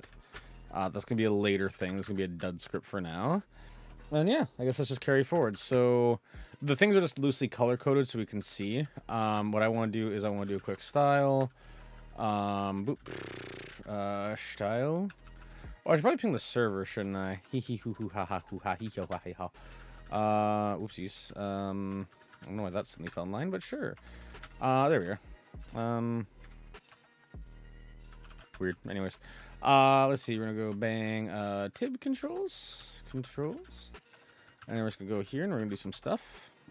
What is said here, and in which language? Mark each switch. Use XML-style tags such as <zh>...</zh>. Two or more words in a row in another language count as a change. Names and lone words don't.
<en>That's gonna be a later thing. This is gonna be a dud script for now. And yeah, I guess let's just carry forward. So the things are just loosely color-coded so we can see. What I want to do is I want to do a quick style. Style. Oh, I should probably ping the server, shouldn't I? Hee hee hoo hoo ha ha hoo ha hee ho ha hee ha. Whoopsies. I don't know why that suddenly fell in line, but sure. There we are. Weird. Anyways. Let's see. We're gonna go bang, tib controls. And then we're just gonna go here and we're gonna do some stuff.</en>